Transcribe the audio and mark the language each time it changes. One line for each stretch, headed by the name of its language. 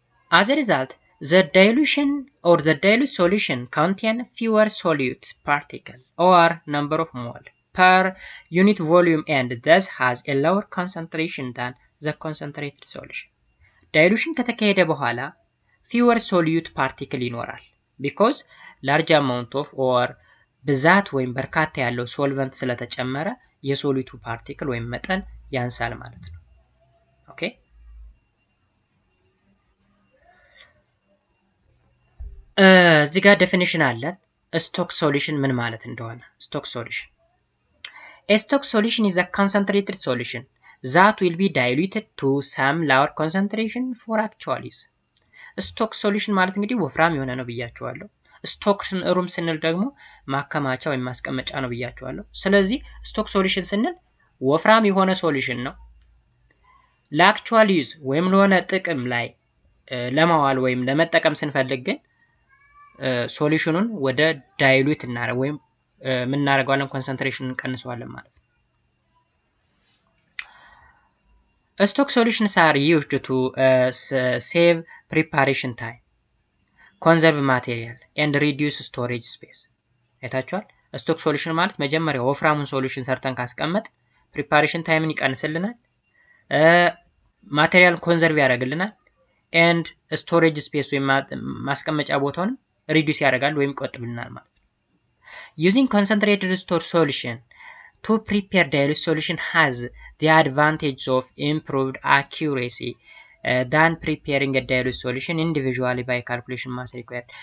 English: As a result, the dilution or the dilute solution contain fewer solute particle or number of mole per unit volume and thus has a lower concentration than the concentrated solution.
Amharic: Dilution ከተካሄደ በኋላ
English: fewer solute particle
Amharic: ይኖራል
English: because large amount of or
Amharic: ብዛት ወይም በርካታ ያለው ሶልቨንት ስለተጨመረ የሶሉቱ ፓርቲክል ወይም መጠን ያንሳል ማለት ነው። ኦኬ። እዚህ ጋር ዴፊኒሽን አለ ስቶክ ሶሉሽን
English: ምን ማለት እንደሆነ። ስቶክ ሶሉሽን A stock solution is a concentrated solution that will be diluted to some lower concentration for actual use.
Amharic: ስቶክ ሶሉሽን ማለት እንግዲህ ወፍራም የሆነ ነው ብያችኋለሁ። ስቶክ ሩም ስንል ደግሞ ማከማቻ ወይም ማስቀመጫ ነው ብያችኋለሁ። ስለዚህ ስቶክ ሶሉሽን ስንል ወፍራም የሆነ ሶሉሽን ነው። ለአክቹዋል ዩዝ ወይም ለሆነ ጥቅም ላይ ለማዋል ወይም ለመጠቀም ስንፈልግ ግን ሶሉሽኑን ወደ ዳይሉት እናደርግ ወይም ምን እናደርገዋለን? ኮንሰንትሬሽኑን እንቀንሰዋለን ማለት ነው።
English: Stock solutions are used to save preparation time, conserve material, and reduce storage space.
Amharic: አይታችኋል? ስቶክ ሶሉሽን ማለት መጀመሪያ ወፍራሙን ሶሉሽን ሰርተን ካስቀመጥ ፕሪፓሬሽን ታይምን ይቀንስልናል፣ ማቴሪያል ኮንዘርቭ ያደርግልናል፣ ኤንድ ስቶሬጅ ስፔስ ወይም ማስቀመጫ ቦታውን ሪዲዩስ ያደርጋል ወይም ይቆጥብልናል ማለት ነው።
English: Using concentrated store solution to prepare dilute solution has the advantage of improved accuracy than preparing a dilute solution individually by calculation mass required.